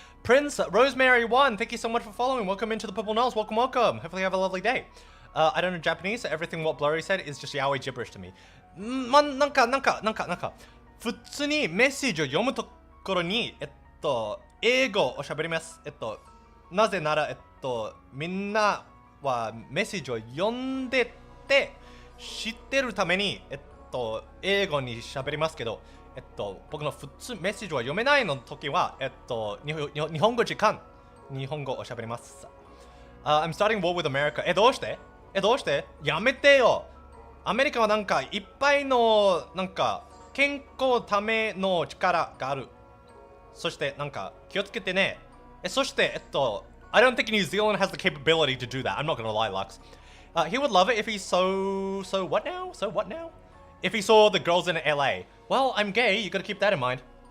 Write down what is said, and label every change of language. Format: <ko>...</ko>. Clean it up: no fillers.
<en>Prince Rosemary 1, thank you so much for following. Welcome into the Purple Nose. Welcome, welcome. Hopefully you have a lovely day. I don't know Japanese, so everything what Blurry said is just yaoi gibberish to me.</en> <ja>なんか、普通にメッセージを読むところに、英語を喋ります。なぜなら、みんな、はメッセージを読んでて知ってるために英語に喋りますけど僕の普通メッセージは読めないの時は日本語時間日本語を喋ります。</ja> <en>I'm starting war with America.</en> <ja>どうしてやめてよ。アメリカはなんかいっぱいのなんか健康ための力がある。そしてなんか気をつけてね。そして</ja> <en>I don't think New Zealand has the capability to do that. I'm not gonna lie, Lux. He would love it if he so what now? So what now? If he saw the girls in LA. Well, I'm gay. You gotta keep that in mind.</en>